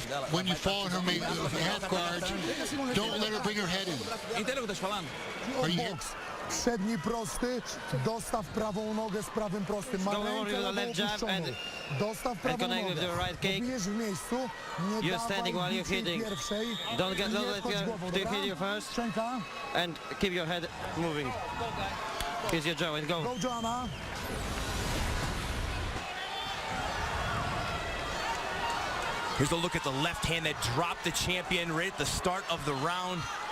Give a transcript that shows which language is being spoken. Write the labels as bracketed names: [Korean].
[English] When you fall in her half guard, don't let her bring her head in. Are you here? [Polish] Przedni prosty, dostaw prawą nogę z prawym prostym. Ma rękę lewą opuszczoną. Dostaw prawą nogę. Dobijesz w miejscu, nie dawaj bicej pierwszej. [English] Don't let her hit you first. [Polish] Szczęka. [English] And keep your head moving. Here's your jaw and go. Go, Joanna. Here's a look at the left hand that dropped the champion right at the start of the round.